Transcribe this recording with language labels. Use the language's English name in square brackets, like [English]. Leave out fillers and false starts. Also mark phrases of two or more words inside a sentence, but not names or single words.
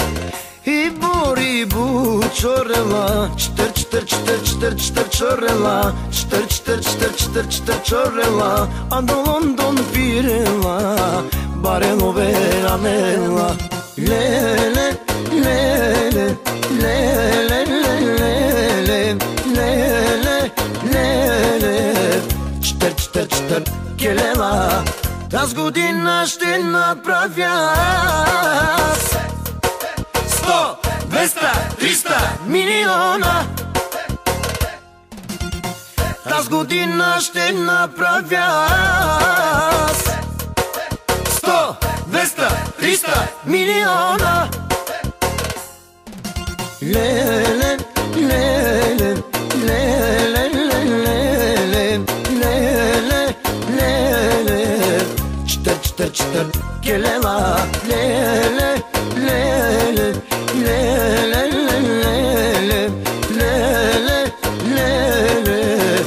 [Romany] Ибо, чорела, читър, читър, читър, читър, читър, чорела, читър, читър, читър, читър, читър, чорела, андо Лондон пирела, баренове анела. Леле, леле, леле, леле, леле, леле. Читър, читър, читър, келела. [Bulgarian] Тази година ще направя 100, 200, 300 милиона. Тази година ще направя 100, 200, 300 милиона. [Romany] Леле, леле, леле, леле, леле, леле. Читър, читър, читър, келела. Леле, леле, леле, леле, леле, леле.